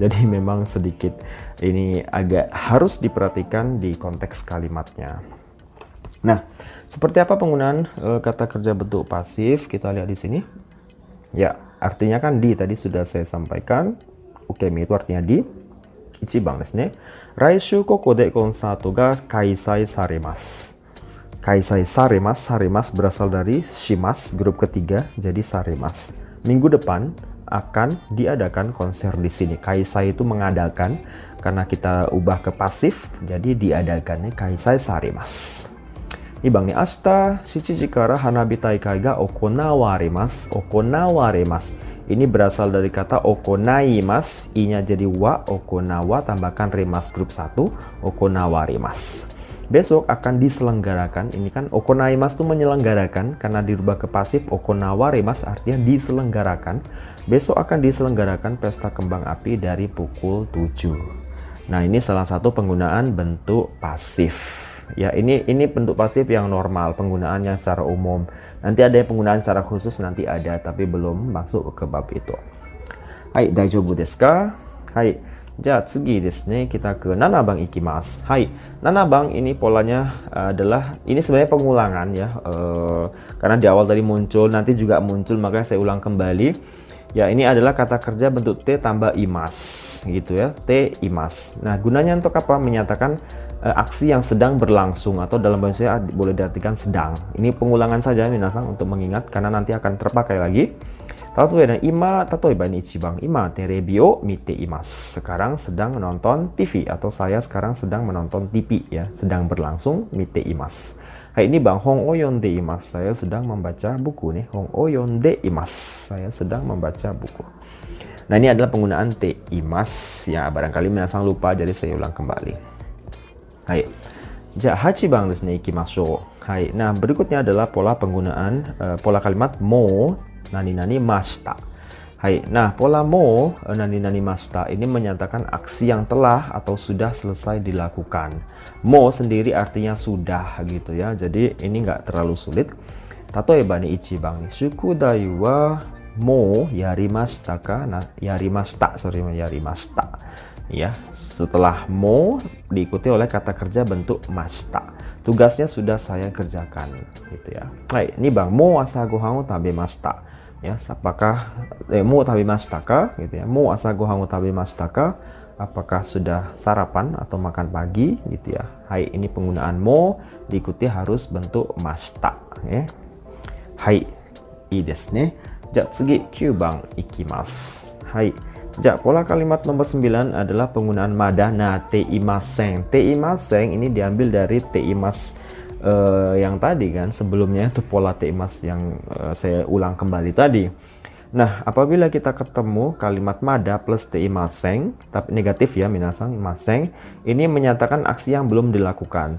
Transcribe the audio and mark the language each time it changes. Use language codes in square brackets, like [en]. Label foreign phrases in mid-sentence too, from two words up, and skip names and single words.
[id] Jadi memang sedikit ini agak harus diperhatikan di konteks kalimatnya. Nah, seperti apa penggunaan kata kerja bentuk pasif? Kita lihat di sini. Ya, artinya kan di tadi sudah saya sampaikan. Ukemi itu artinya di. [ja] 一番ですね. 来週ここでコンサートが開催されます. 開催されます、されます [id] berasal dari shimas, grup ketiga, jadi saremasu. Minggu depan akan diadakan konser di sini. Kaisai itu mengadakan, karena kita ubah ke pasif, jadi diadakannya [ja] 開催されます. いばん に 明日 7 時から花火大会が行われます。 [id] 行われます。Ini berasal dari kata okonaimas, i-nya jadi wa, okonawa tambahkan remas grup 1, okonawarimas. Besok akan diselenggarakan, ini kan okonaimas itu menyelenggarakan, karena dirubah ke pasif, okonawarimas artinya diselenggarakan. Besok akan diselenggarakan pesta kembang api dari pukul 7. Nah, ini salah satu penggunaan bentuk pasif. Ya, ini bentuk pasif yang normal, penggunaannya secara umum. Nanti ada penggunaan secara khusus, nanti ada, tapi belum masuk ke bab itu. [ja] はい, 大丈夫ですか？はい、じゃ次ですね, [id] kita ke [ja] 七番行きます. [id] Hai, nanabang ini polanya adalah, ini sebenarnya pengulangan ya, karena di awal tadi muncul, nanti juga muncul, makanya saya ulang kembali. Ya, ini adalah kata kerja bentuk T tambah imas, gitu ya, T imas. Nah, gunanya untuk apa? Menyatakan aksi yang sedang berlangsung, atau dalam bahasa Indonesia boleh diartikan sedang. Ini pengulangan saja minasan untuk mengingat, karena nanti akan terpakai lagi. [ja] 例えば に 一番 今テレビを見ています. [id] Sekarang sedang menonton TV, atau saya sekarang sedang menonton TV ya, sedang berlangsung, [ja] 見ています. はい、にばん、本を読んでいます. [id] Saya sedang membaca buku nih. [ja] 本を読んでいます. [id] Saya sedang membaca buku. Nah, ini adalah penggunaan [ja] ています [id] ya, barangkali minasan lupa, jadi saya ulang kembali. [ja] はい、じゃ8番ですね、行きましょう. [id] Hai, nah berikutnya adalah pola penggunaan pola kalimat [ja] もなになにました. [id] Hai, nah pola [ja] もなになにました [id] ini menyatakan aksi yang telah atau sudah selesai dilakukan. Mo sendiri artinya sudah gitu ya, jadi ini nggak terlalu sulit. [ja] 例えば に 一番 に 宿題はもうやりましたか? [id] Nah, [ja] やりました、やりました. [id] Ya, setelah mo diikuti oleh kata kerja bentuk mashita. Tugasnya sudah saya kerjakan gitu ya. [ja] はい、にばん、もう朝ご飯を食べました. [id] Ya, apakah [ja] もう食べましたか [id] gitu ya. [ja] もう朝ご飯を食べましたか? [id] Apakah sudah sarapan atau makan pagi gitu ya. Hai, ini penggunaan mo diikuti harus bentuk mashita ya. [ja] はい, いいですね. じゃ次9番行きます. はい. [id] Ja, pola kalimat nomor 9 adalah penggunaan mada. [ja] Nah、ていません. [id] Teimaseng ini diambil dari teimas yang tadi kan, sebelumnya itu pola teimas yang saya ulang kembali tadi. Nah, apabila kita ketemu kalimat mada plus teimaseng, tapi negatif ya, minasan, maseng, ini menyatakan aksi yang belum dilakukan.